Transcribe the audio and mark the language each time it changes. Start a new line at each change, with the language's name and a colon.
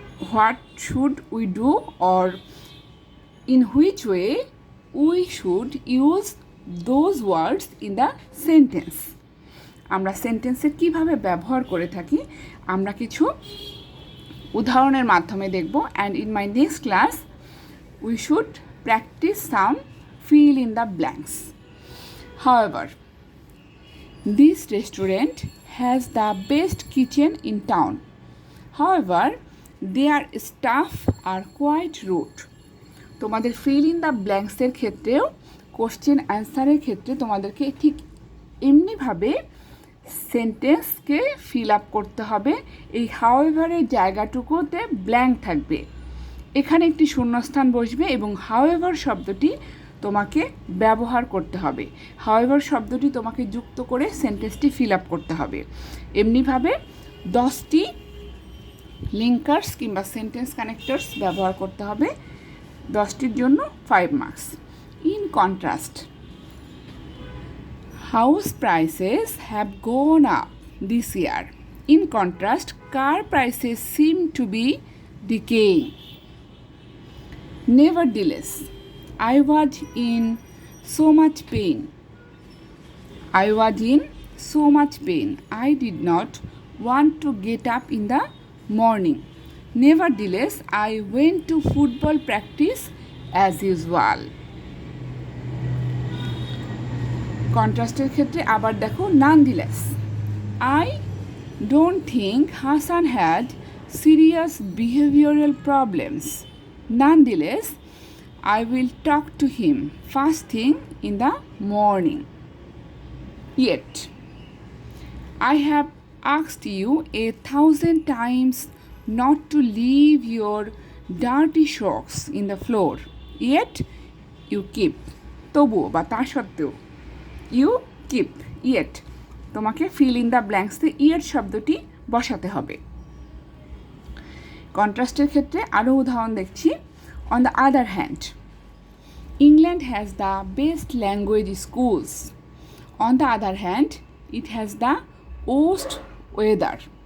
English: What should we do, or in which way we should use those words in the sentence.
Bangla: আমরা সেন্টেন্সে কিভাবে ব্যবহার করে থাকি আমরা কিছু উদাহরণের মাধ্যমে দেখব।
English: and in my next class we should practice some fill in the blanks. However, this restaurant has the best kitchen in town. However, their staff are quite rude.
Bangla: তোমাদের ফিল ইন দ্য ব্ল্যাঙ্কসের ক্ষেত্রেও question অ্যান্সারের ক্ষেত্রে তোমাদেরকে ঠিক এমনিভাবে সেন্টেন্সকে fill up করতে হবে। এই হাউএভারের জায়গাটুকুতে blank থাকবে, এখানে একটি শূন্যস্থান বসবে এবং হাউএভার শব্দটি তোমাকে ব্যবহার করতে হবে। হাউএভার শব্দটি তোমাকে যুক্ত করে সেন্টেন্সটি ফিল আপ করতে হবে। এমনিভাবে 10টি লিঙ্কার্স কিংবা সেন্টেন্স কানেক্টরস ব্যবহার করতে হবে, 10টির জন্য 5 marks.
English: In contrast, house prices have gone up this year. In contrast, car prices seem to be decaying. Nevertheless, I was in so much pain. I was in so much pain. I did not want to get up in the morning. Nevertheless, I went to football practice as usual.
Bangla: কন্ট্রাস্টের ক্ষেত্রে আবার দেখো nonetheless.
English: I don't think Hassan had serious behavioral problems. Nonetheless, I will talk to him first thing in the morning. Yet, I have asked you 1,000 times not to leave your dirty socks in the floor. Yet, you keep.
Bangla: তবুও বা তা সত্ত্বেও,
English: you keep, yet,
Bangla: তোমাকে fill in the ব্ল্যাঙ্কসে এর শব্দটি বসাতে হবে। কন্ট্রাস্টের ক্ষেত্রে আরও উদাহরণ দেখছি।
English: On the other hand, England has the best language schools. On the other hand, it has the worst weather.